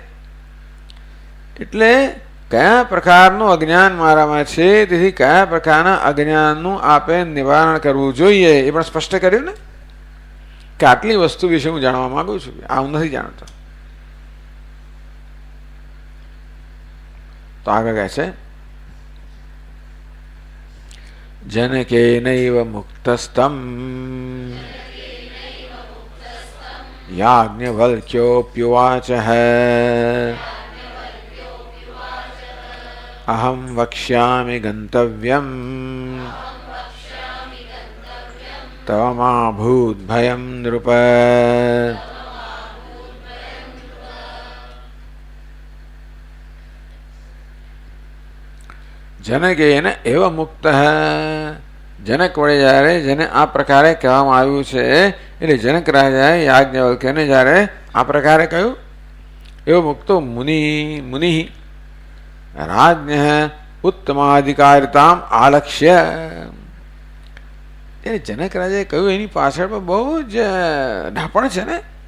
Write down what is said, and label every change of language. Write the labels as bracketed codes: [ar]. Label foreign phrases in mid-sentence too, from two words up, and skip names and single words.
[gu] એટલે કયા પ્રકારનું અજ્ઞાન મારામાં છે, તેથી કયા પ્રકારના અજ્ઞાનનું આપે નિવારણ કરવું જોઈએ એ પણ સ્પષ્ટ કર્યું ને, કે આટલી વસ્તુ વિશે હું જાણવા માંગુ છું, આ હું નથી જાણતો. તો આગળ કહે છે [sa] जनकेनैव मुक्तस्तं याज्ञवल्क्योऽप्युवाचः अहं वक्ष्यामि गन्तव्यम् तव मा भूद्भयं नृप। जनकेन एव मुक्त [gu] जनक वडે જ્યારે જેને આ પ્રકારે કહેવામાં આવ્યું છે એટલે જનક રાજાએ યાજ્ઞવલ્ક્યને જ્યારે આ પ્રકારે કહ્યું એવો [sa] મુક્તો મુનિ રાજ્ઞ ઉત્તમાધિકારિતામ આલક્ષ્ય [gu] એટલે જનક રાજાએ કહ્યું એની પાછળ પણ બહુ જ ઢાપણ છે ને,